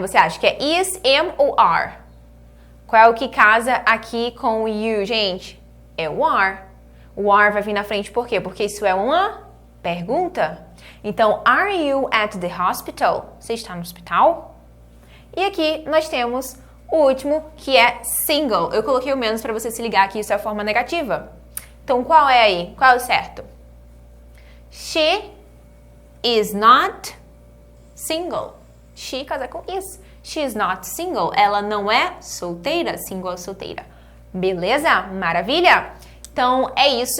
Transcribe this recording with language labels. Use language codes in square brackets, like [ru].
[pt] Você acha que é is, am ou are? Qual é o que casa aqui com o you, gente? É o are. O are vai vir na frente por quê? Porque isso é uma pergunta. Então, [en] are you at the hospital? [pt] Você está no hospital? E aqui nós temos o último, que é single. Eu coloquei o menos para você se ligar que isso é a forma negativa. Então, qual é aí? Qual é o certo? [en] She is not single. [pt] She casa com is. [en] She is not single. [pt] Ela não é solteira. Single é solteira. Beleza? Maravilha? Então, é isso.